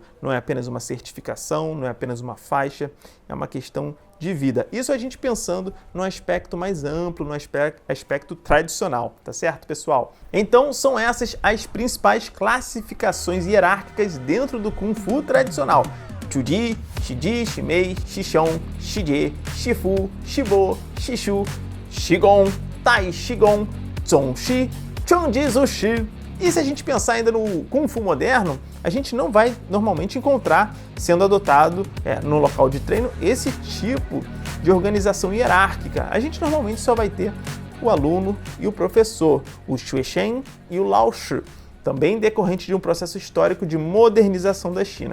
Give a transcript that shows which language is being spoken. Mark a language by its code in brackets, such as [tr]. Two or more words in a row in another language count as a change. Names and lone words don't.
[pt] Não é apenas uma certificação, não é apenas uma faixa, é uma questão de vida. Isso a gente pensando no aspecto mais amplo, no aspecto tradicional, tá certo, pessoal? Então, são essas as principais classificações hierárquicas dentro do Kung Fu tradicional. Chuji, Shiji, Shimei, Shishon, Shijie, Shifu, Shibo, Shishu, Shigon, Tai Shigon, Zongxi, Changjizushi. E se a gente pensar ainda no Kung Fu moderno, a gente não vai normalmente encontrar sendo adotado no local de treino esse tipo de organização hierárquica. A gente normalmente só vai ter o aluno e o professor, o Xuexen e o Laoshi, também decorrente de um processo histórico de modernização da China.